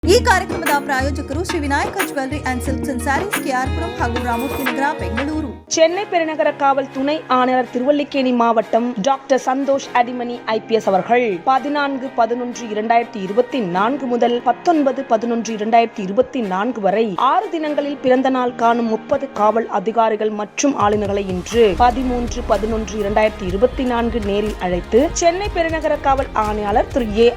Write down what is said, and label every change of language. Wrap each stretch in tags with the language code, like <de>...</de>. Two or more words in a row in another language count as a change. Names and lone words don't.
<kn>ಈ ಕಾರ್ಯಕ್ರಮದ ಪ್ರಾಯೋಜಕರು ಶ್ರೀ ವಿನಾಯಕ ಜ್ಯುವೆಲ್ಲರಿ ಅಂಡ್ ಸಿಲ್ಕ್ಸ್ ಅಂಡ್ ಸ್ಯಾರೀಸ್ ಕೆಆರ್ಪುರಂ ಹಾಗೂ ರಾಮೂರ್ತಿ ನಗರ ಬೆಂಗಳೂರು.</kn> <ta>சென்னை பெருநகர காவல் துணை ஆணையர் திருவல்லிக்கேணி மாவட்டம் டாக்டர் சந்தோஷ் அடிமணி IPS அவர்கள் 14-11-2024 முதல் 19-11-2024 வரை 6 தினங்களில் பிறந்த நாள் காணும் 30 காவல் அதிகாரிகள் மற்றும் ஆளுநர்களை இன்று 13-11-2024 நேரில் அழைத்து சென்னை பெருநகர காவல் ஆணையாளர் திரு A.</ta>